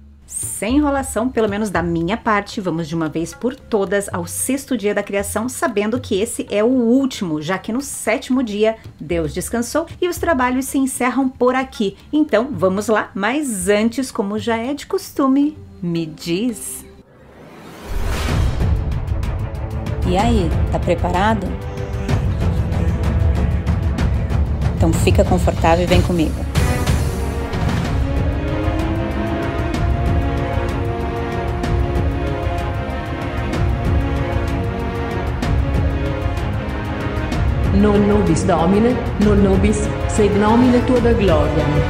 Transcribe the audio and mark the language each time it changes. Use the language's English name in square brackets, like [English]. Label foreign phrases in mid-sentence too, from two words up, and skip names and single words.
[Portuguese] Sem enrolação, pelo menos da minha parte, vamos de uma vez por todas ao 6º dia da criação, sabendo que esse é o último, já que no 7º dia Deus descansou e os trabalhos se encerram por aqui. Então, vamos lá, mas antes, como já é de costume, me diz. E aí, tá preparado? Então fica confortável e vem comigo. [Latin] Non nobis Domine, non nobis, sed nomine tua da gloria.